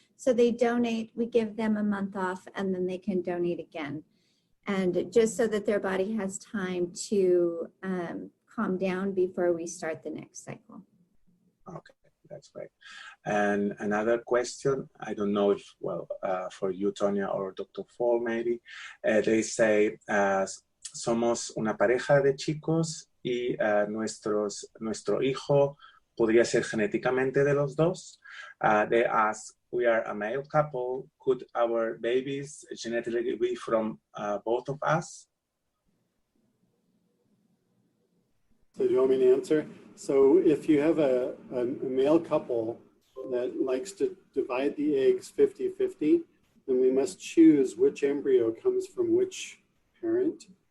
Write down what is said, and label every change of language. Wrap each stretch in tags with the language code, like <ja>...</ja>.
<en>So they donate, we give them a month off, and then they can donate again. And just so that their body has time to calm down before we start the next cycle. Okay, that's great. And another question, I don't know if, for you, Tonia, or Dr.</en> <es>Fall,</es> <en>maybe, they say,</en> <es>somos una pareja de chicos y nuestro hijo podría ser genéticamente de los dos.</es> <en>They ask, we are a male couple, could our babies genetically be from both of us? So do you want me to answer? So if you have a male couple that likes to divide the eggs 50-50, then we must choose which embryo comes from which parent.</en>